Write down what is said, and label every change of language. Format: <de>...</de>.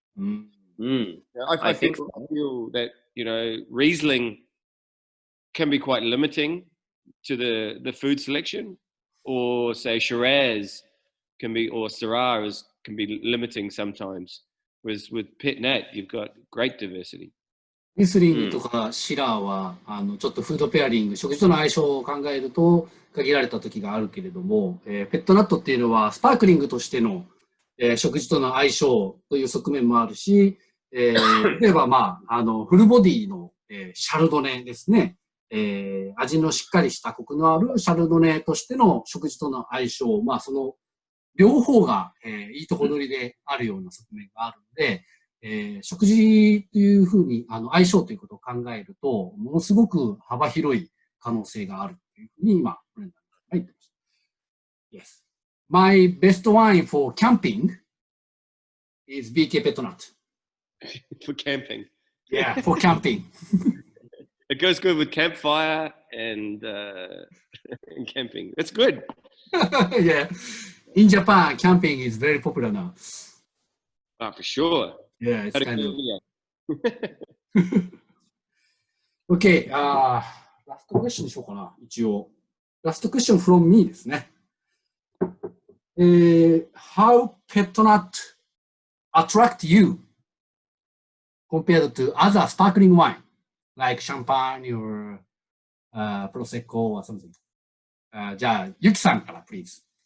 <en>I feel that Riesling can be quite limiting to the food selection, or say Shiraz can be, or Syrah can be limiting sometimes. Whereas with Pet Nat, you've got great diversity.</en> <ja>リスリングとかシラーは、ちょっとフードペアリング、食事との相性を考えると限られた時があるけれども、ペットナットっていうのはスパークリングとしての、食事との相性という側面もあるし、例えば、フルボディの、シャルドネですね、味のしっかりしたコクのあるシャルドネとしての食事との相性、その両方が、いいとこ取りであるような側面があるので、食事というふうに相性ということを考えると、ものすごく幅広い可能性があるというふうに今、ブレンダーが言ってました。</ja> <en>Yes. My best wine for camping is BK Pet Nat. For camping. Yeah, for camping. It goes good with campfire and camping. That's good. Yeah. In Japan, camping is very popular now. Oh, for sure. Yeah, it's kind of... Okay, last question</en> <ja>にしようかな、一応。</ja> <en>Last question from me</en> <ja>ですね。</ja> <en>How pet nut attract you compared to other sparkling wine, like champagne or prosecco or something?</en> <ja>じゃあ、ゆきさんから、</ja> <en>please.</en>